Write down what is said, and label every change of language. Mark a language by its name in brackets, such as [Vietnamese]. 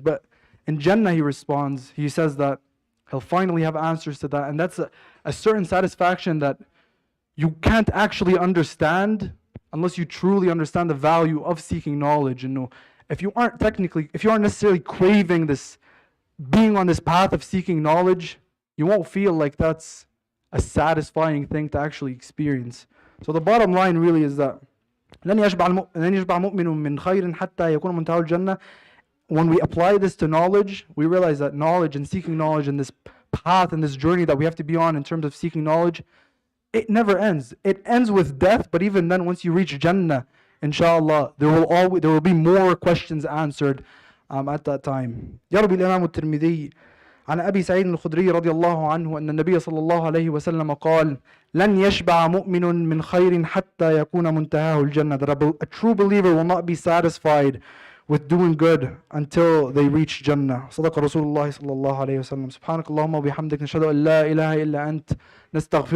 [English] But in Jannah he responds, he says that he'll finally have answers to that. And that's a certain satisfaction that you can't actually understand unless you truly understand the value of seeking knowledge. And if you aren't necessarily craving this, being on this path of seeking knowledge, you won't feel like that's a satisfying thing to actually experience. So the bottom line really is that [Arabic] لن يشبع مؤمن من خير حتى يكون منتهى الجنة. [English] When we apply this to knowledge, we realize that knowledge and seeking knowledge and this path and this journey that we have to be on in terms of seeking knowledge, it never ends. It ends with death, but even then, once you reach Jannah, inshallah, there will be more questions answered at that time. [Arabic] يروي الإمام الترمذي عن أبي سعيد الخدري رضي الله عنه أن النبي صلى الله عليه وسلم قال لن يشبع مؤمن من خير حتى يكون منتهاه الجنة. [English] That a true believer will not be satisfied with doing good until they reach Jannah. [Arabic] صدق رسول الله صلى الله عليه وسلم. سبحانك اللهم وبحمدك نشهد أن لا إله إلا أنت نستغفرك